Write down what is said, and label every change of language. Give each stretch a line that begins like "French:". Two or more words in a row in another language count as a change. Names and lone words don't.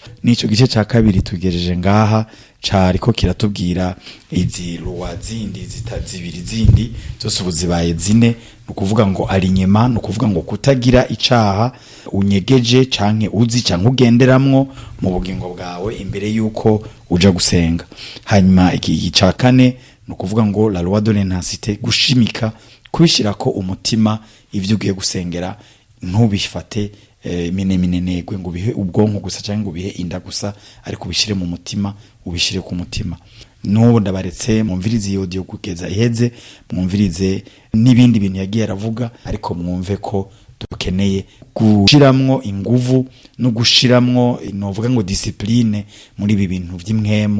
Rundi: Nico gice ca kabiri tugejeje ngaha, cariko kiratubwira izi luwa zindi zibiri zindi zose ubu zibaye zine. Nukuvuga ngo ari nyema, nukuvuga ngo kutagira icaha unyegeje canke uzi canke ugenderamwo mu bugingo bwawe imbere yuko uja gusenga. Hanyuma iki ca kane nukuvuga ngo
French: la loi de l'intensité,
Rundi: gushimika, kubishirako umutima ivyo ugiye gusengera, ntubifate minenegwe ngo bihe ubwonko gusa cyangwa ngo bihe inda gusa, ariko ubishire mu mutima, ubishire ku mutima. N'ubu ndabaretse mwumvirize iyo audio kugeza iheze, mwumvirize n'ibindi bintu yagiye aravuga, ariko mwumve ko dukeneye gushiramwo inguvu no gushiramwo novuga ngo discipline muri ibi bintu vy'imwemu.